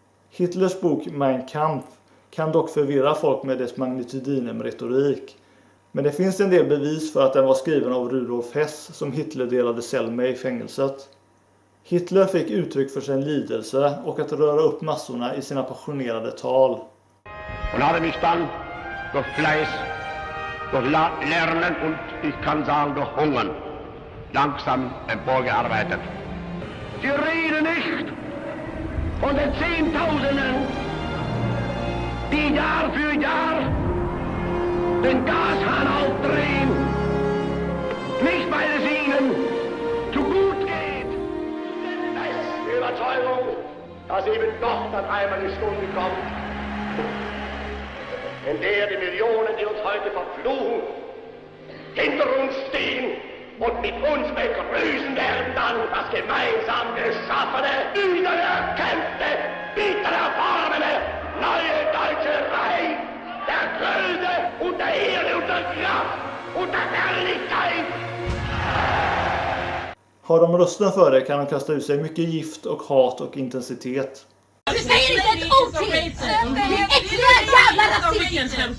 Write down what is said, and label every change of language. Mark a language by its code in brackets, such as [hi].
[sv] Hitlers bok Mein Kampf kan dock förvirra folk med dess magnitudinem-retorik. Men det finns en del bevis för att den var skriven av Rudolf Hess som Hitler delade cell med i fängelset. Hitler fick uttryck för sin lidelse och att röra upp massorna i sina passionerade tal. [de] Und habe mich dann durch Fleiß, durch Lernen und ich kann sagen durch Hungern langsam emporgearbeitet. Sie reden nicht von den Zehntausenden, die Jahr für Jahr den Gashahn aufdrehen, nicht weil es ihnen zu gut geht. Die Überzeugung, dass eben doch dann einmal die Stunde kommt, in der die Millionen, die uns heute verfluchen, hinter uns stehen und mit uns begrüßen werden dann das gemeinsam geschaffene, wiedererkämpfte, wiedererworbene neue deutsche Reich der Größe und der Ehre und der Kraft und der Herrlichkeit. [sv] Har de rösten för det kan de kasta ut sig mycket gift och hat och intensitet. Du säger inte ett ord till! Du är äckliga jävla rasist!